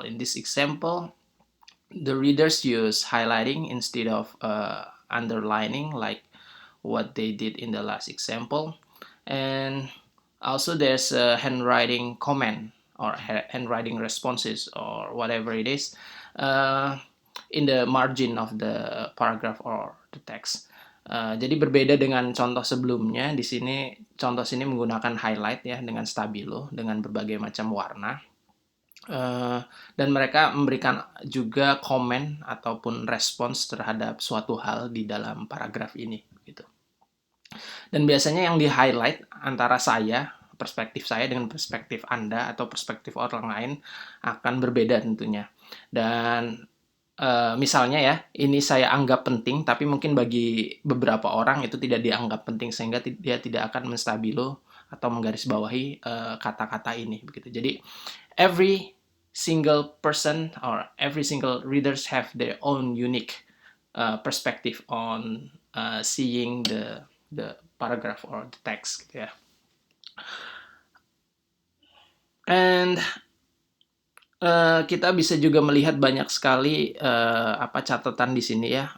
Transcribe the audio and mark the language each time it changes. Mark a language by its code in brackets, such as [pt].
[en] In this example, the readers use highlighting instead of underlining like what they did in the last example. And also there's a handwriting comment or handwriting responses or whatever it is in the margin of the paragraph or the text. [id] Jadi berbeda dengan contoh sebelumnya, di sini contoh sini menggunakan highlight ya dengan stabilo dengan berbagai macam warna. Dan mereka memberikan juga komen ataupun respons terhadap suatu hal di dalam paragraf ini gitu. Dan biasanya yang di highlight antara saya, perspektif saya dengan perspektif Anda atau perspektif orang lain akan berbeda tentunya. Dan misalnya ya, ini saya anggap penting, tapi mungkin bagi beberapa orang itu tidak dianggap penting sehingga dia tidak akan menstabilo atau menggarisbawahi kata-kata ini begitu. [en] Jadi every single person or every single readers have their own unique perspective on seeing the paragraph or the text [id] gitu ya. And kita bisa juga melihat banyak sekali catatan di sini ya.